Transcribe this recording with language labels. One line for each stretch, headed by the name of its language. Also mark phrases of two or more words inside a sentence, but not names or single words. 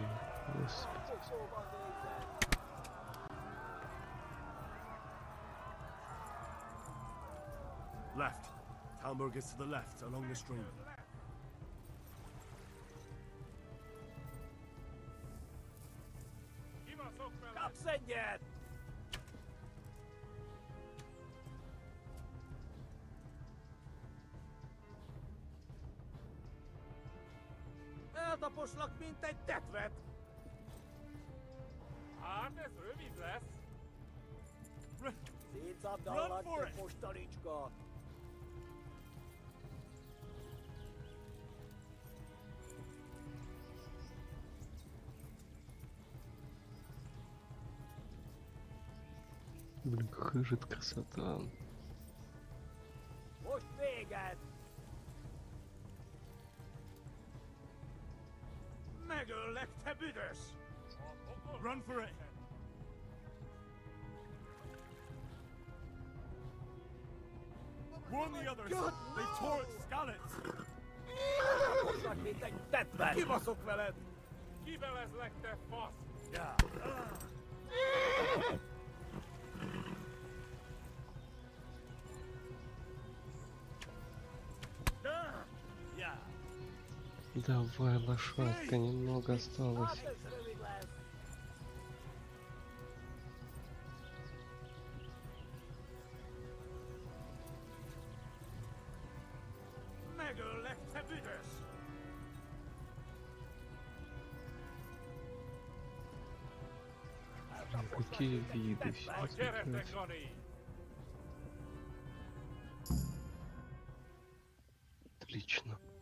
Russian: Господи.
English: Left. Talmberg is to the left, along the stream.
Hungarian: Kapsz egyet! Eltaposlak, mint egy tetvet! Hát ez rövid lesz! Szétszabdallak, te fostalicska!
Russian: Блин, какая же это красота.
Hungarian: Most véged! Megöllek, te büdös!
English: Run for it! Warn the others! They tore its skallets!
Hungarian: Eltaposlak, mint egy tetvet! Kibaszok veled! Kivelezlek, te fasz! Ja. Ja.
Russian: Давай, лошадка, немного осталось.
Hungarian: Megöllek, te büdös!
Russian: Какие виды
Hungarian: Na
Russian: сейчас
Hungarian: gyere, te
Russian: прекрасны. Gani! Отлично.